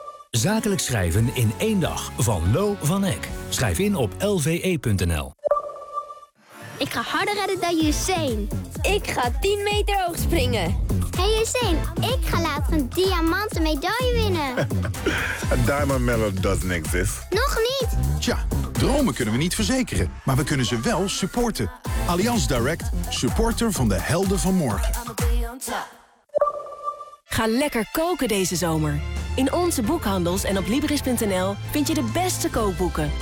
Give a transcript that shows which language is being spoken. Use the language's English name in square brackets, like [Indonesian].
[Dutch] Zakelijk schrijven in één dag van Lo van Eck. Schrijf in op lve.nl. Ik ga harder redden dan Usain. Ik ga 10 meter hoog springen. Hey Usain, ik ga later een diamanten medaille winnen. [English] Een diamond medal doesn't exist. [Dutch] Nog niet. Tja, dromen kunnen we niet verzekeren, maar we kunnen ze wel supporten. Allianz Direct, supporter van de helden van morgen. Ga lekker koken deze zomer. In onze boekhandels en op Libris.nl vind je de beste kookboeken.